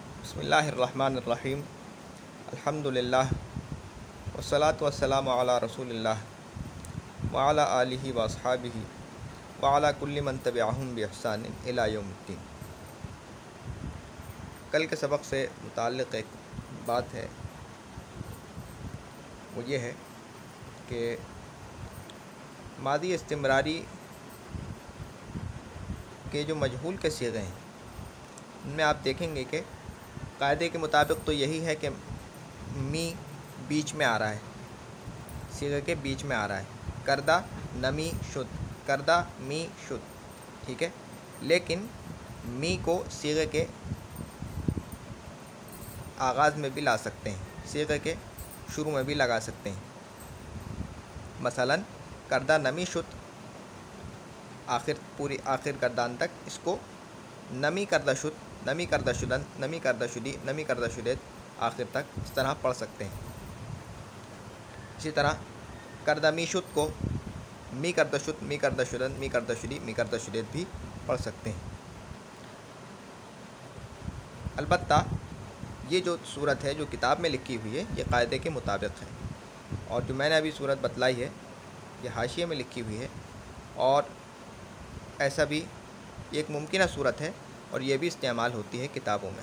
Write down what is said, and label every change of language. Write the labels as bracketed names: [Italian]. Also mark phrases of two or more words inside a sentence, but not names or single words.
[Arabic] بسم اللہ الرحمن الرحیم الحمدللہ والصلاة والسلام علی رسول اللہ وعلی آلہ واصحابہ وعلی کل من تبعہم بإحسان الی یوم الدین۔ [Urdu] کل کے سبق سے متعلق ایک بات ہے، وہ یہ ہے کہ ماضی استمراری کے جو مجہول کے صیغے ہیں ان میں آپ دیکھیں گے کہ قاعدے کے مطابق تو یہی ہے کہ می بیچ میں آ رہا ہے، صیغے کے بیچ میں آ رہا ہے، [Persian] کردہ نمی شد، کردہ می شد، [Urdu] ٹھیک ہے۔ لیکن می کو صیغے کے آغاز میں بھی لا سکتے ہیں، صیغے کے شروع میں بھی لگا سکتے ہیں۔ مثلا [Persian] کردہ نمی شد، [Urdu] آخر گردان تک اس کو [Persian] نمی کردہ شد، نمی کردہ شدن، نمی کردہ شدی، نمی کردہ شدید، [Urdu] آخر تک اس طرح پڑھ سکتے ہیں۔ اسی طرح [Persian] کردہ می شد [Urdu] کو [Persian] می کردہ شد، می کردہ شدن، می کردہ شدی، می کردہ شدید [Urdu] بھی پڑھ سکتے ہیں۔ البتہ یہ جو صورت ہے جو کتاب میں لکھی ہوئی ہے یہ قاعدے کے مطابق ہے، اور جو میں نے ابھی صورت بتلائی ہے یہ حاشیے میں لکھی ہوئی ہے، اور ایسا بھی ایک ممکنہ صورت ہے اور یہ بھی استعمال ہوتی ہے کتابوں میں۔